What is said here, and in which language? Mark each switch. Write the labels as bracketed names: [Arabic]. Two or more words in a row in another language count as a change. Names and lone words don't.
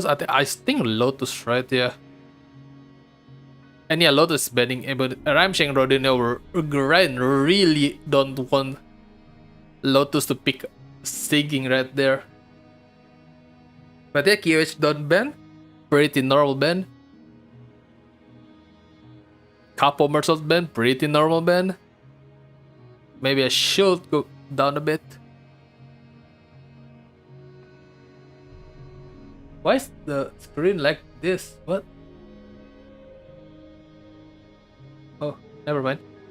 [English] I think Lotus, right? Yeah. And yeah, Lotus is banning Ebony. Ramsheng Rodino Grind really don't want Lotus to pick sinking right there. But yeah, QH don't ban. Pretty normal ban. Capo Mersault ban. Pretty normal ban. Maybe I should go down a bit. Why is the screen like this? What? Oh, never mind.